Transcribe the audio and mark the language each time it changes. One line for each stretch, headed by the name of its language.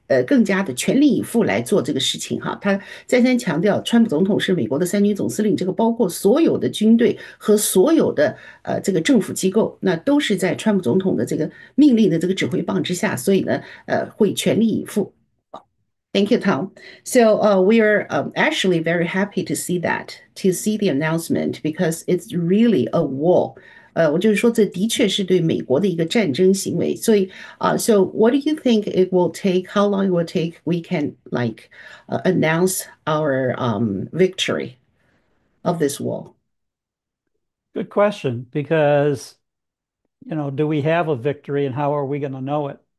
Chinese: 更加的全力以赴来做这个事情哈，他再三强调，川普总统是美国的三军总司令，这个包括所有的军队和所有的这个政府机构，那都是在川普总统的这个命令的这个指挥棒之下，所以呢，会全力以赴。
English: Thank you, Tom. So we are actually very happy to see that, to see the announcement, because it's really a war.
Chinese: 我就是说，这的确是对美国的一个战争行为。所以
English: so what do you think it will take? How long it will take? We can like announce our victory of this war. Good question, because, do we have a victory and how are we going to know it?